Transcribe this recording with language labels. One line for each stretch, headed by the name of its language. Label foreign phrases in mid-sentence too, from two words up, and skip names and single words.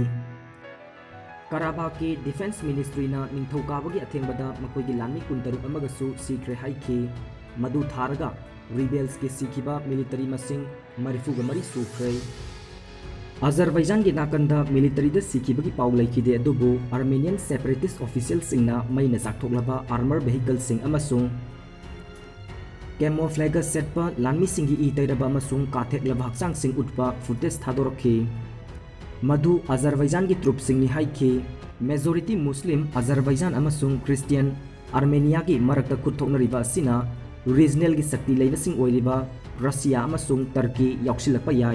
Manipuri: Karabakh ki
English: defense ministry
Manipuri: na ningthokabagi athengbada makoi gi lani kuntaruk amagasu sikre haiki madu tharaga rebels ki sikiba military masing marifuga mari sukre. Azerbaijan gi nakanda military da sikiba gi paw laikide adubu
English: Armenian separatist officials
Manipuri: singna maina saktoklaba
English: armor vehicles
Manipuri: sing amasung camouflage setpa lanmi singi itairaba amasung katheklaba haksang sing utpa footage thadorokhi. Madu Azerbaijan gi troops sing ni haiki
English: majority Muslim
Manipuri: Azerbaijan amasung Christian Armenia gi marakta kuthoknariba sina regional gi sakti leibasing oiliba Russia amasung Turkey yauksilakpa yai.